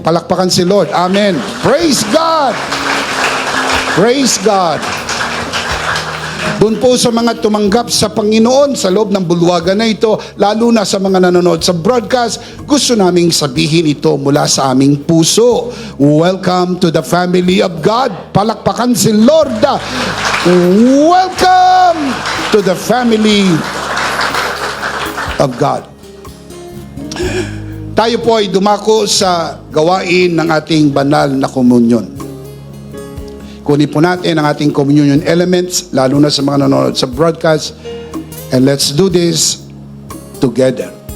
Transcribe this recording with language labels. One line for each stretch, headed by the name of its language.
Filipino: Palakpakan si Lord.
English: Amen. Praise God. Praise God.
Filipino: Doon po sa mga tumanggap sa Panginoon sa loob ng bulwagan na ito, lalo na sa mga nanonood sa broadcast, gusto naming sabihin ito mula sa aming puso.
English: Welcome to the family of God.
Filipino: Palakpakan si Lord.
English: Welcome to the family of God.
Filipino: Tayo po ay dumako sa gawain ng ating banal na komunyon. Kunin po natin ang ating communion elements, lalo na sa mga nanonood sa broadcast.
English: And let's do this together.